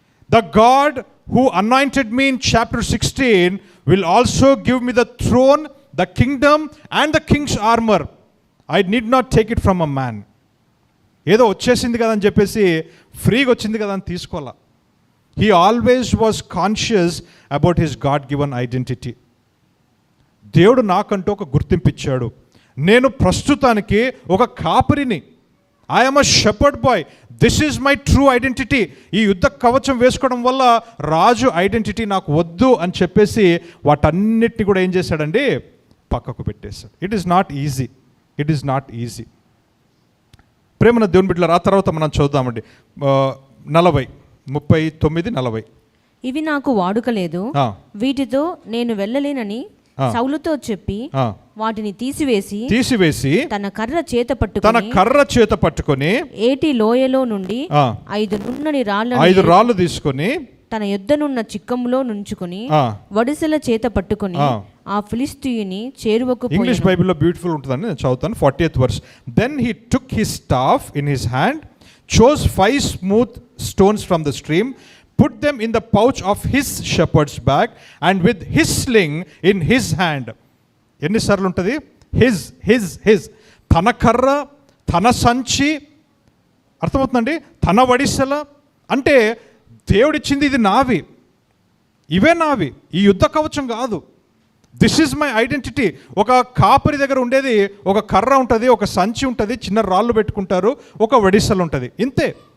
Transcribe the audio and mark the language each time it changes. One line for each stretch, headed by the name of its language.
English: The God who anointed me in chapter 16 will also give me the throne, the kingdom and the king's armour. I need not take it from a man.
Telugu: ఏదో వచ్చేసింది కదా అని చెప్పేసి, ఫ్రీగా వచ్చింది కదా అని తీసుకోవాలా.
English: He always was conscious about his God-given identity.
Telugu: దేవుడు నాకంటూ ఒక గుర్తింపు ఇచ్చాడు. నేను ప్రస్తుతానికి ఒక కాపరిని,
English: I'm a shepherd boy, this is my true identity.
Telugu: ఈ యుద్ధ కవచం వేసుకోవడం వల్ల రాజు ఐడెంటిటీ నాకు వద్దు అని చెప్పేసి వాటన్నిటిని కూడా ఏం చేశాడండి, పక్కకు పెట్టేశాడు.
English: It is not easy, it is not easy.
Telugu: ప్రేమన దేవుని బిడ్డలారా, ఆ తర్వాత మనం చూద్దామండి
English: 39:40.
Telugu: ఇవి నాకు వాడుక లేదు, వీటితో నేను వెళ్ళలేనని సౌలుతో చెప్పి వాటిని తీసివేసి తన కర్ర చేత పట్టుకొని ఏటి లోయలో నుండి 5 నున్నని రాళ్ళు తీసుకొని తన యొద్దనున్న చిక్కములో నుంచుకొని వడిసెల చేత పట్టుకొని ఆ ఫిలిష్తీయుని చేరువకు పోయెను. ఇంగ్లీష్ బైబిల్లో బ్యూటిఫుల్ ఉంటుందని నేను చదువుతాను.
English: 40th verse. Then he took his staff in his hand, chose 5 smooth stones from the stream, put them in the pouch of his shepherd's bag, and with his sling in his hand.
Telugu: ఎన్నిసార్లు ఉంటుంది? His తన కర్ర, తన సంచి, అర్థమవుతుందండి, తన వడిసెల. అంటే దేవుడిచ్చింది ఇది నావి, ఇవే నావి, ఈ యుద్ధ కవచం కాదు.
English: This is my identity.
Telugu: ఒక కాపరి దగ్గర ఉండేది ఒక కర్ర ఉంటుంది, ఒక సంచి ఉంటుంది, చిన్న రాళ్ళు పెట్టుకుంటారు, ఒక వడిసెలు ఉంటుంది, ఇంతే.